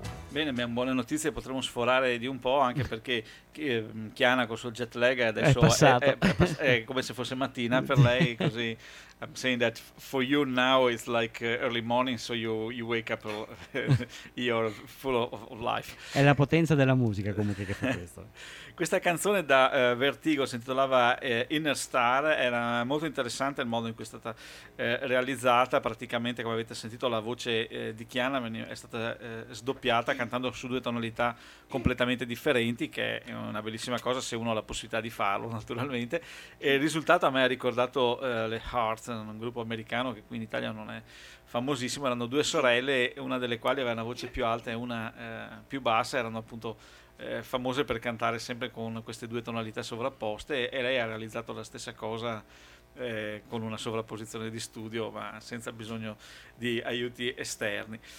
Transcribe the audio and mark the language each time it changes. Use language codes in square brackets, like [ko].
[it] Bene, abbiamo buone notizie, potremmo sforare di un po', anche perché Chiana con il suo jet lag adesso è passato, come se fosse mattina per lei, così. [en] I'm saying that for you now it's like early morning, so you wake up, you're full of life. [it] È la potenza della musica comunque che fa questo. Questa canzone da Vertigo si intitolava Inner Star, era molto interessante il modo in cui è stata realizzata, praticamente come avete sentito la voce di Chiana è stata sdoppiata cantando su due tonalità completamente differenti, che è una bellissima cosa se uno ha la possibilità di farlo naturalmente, e il risultato a me ha ricordato le Hearts, un gruppo americano che qui in Italia non è famosissimo, erano due sorelle, una delle quali aveva una voce più alta e una più bassa, erano appunto famose per cantare sempre con queste due tonalità sovrapposte, e lei ha realizzato la stessa cosa con una sovrapposizione di studio, ma senza bisogno di aiuti esterni.